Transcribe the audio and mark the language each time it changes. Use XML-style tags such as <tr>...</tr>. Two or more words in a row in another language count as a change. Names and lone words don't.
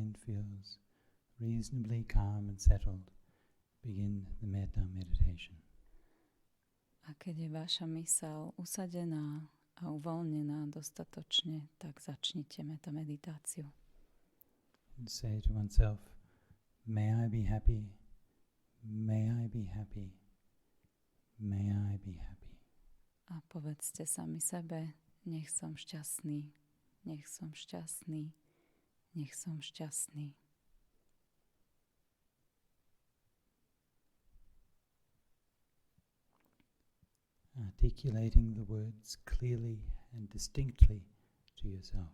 <en>feels reasonably calm and settled, begin the metta meditation.</en> <sk>A keď je vaša myseľ usadená a uvoľnená dostatočne, tak začnite metta meditáciu.</sk> <en>And say to oneself, may I be happy, may I be happy, may I be happy.</en> <sk>A povedzte sami sebe, nech som šťastný, nech som šťastný, nech som šťastný.</sk> <en>Articulating the words clearly and distinctly to yourself.</en>